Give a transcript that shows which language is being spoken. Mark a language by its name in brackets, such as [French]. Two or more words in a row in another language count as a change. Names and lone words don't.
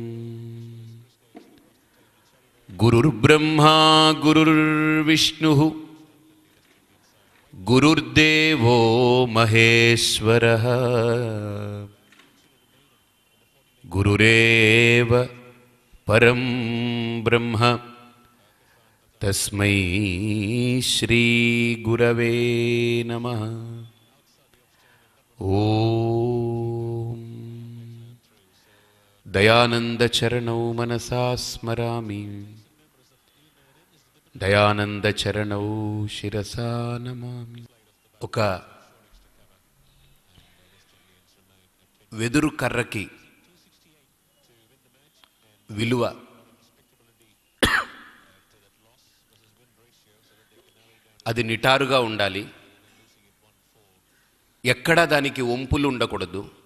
[Sanskrit] गुरुर्ब्रह्मा गुरुर्विष्णुः गुरुर्देवो महेश्वरः गुरुरेव परं ब्रह्म तस्मै श्री गुरवे नमः। ओम दयानंद चरणौ मनसा स्मरामि दयानंद चरणौ शिरसा नमामि। [Telugu] ఒక వెదురు కర్రకి విలువ అది నిటారుగా ఉండాలి, ఎక్కడా దానికి వంపులు ఉండకూడదు.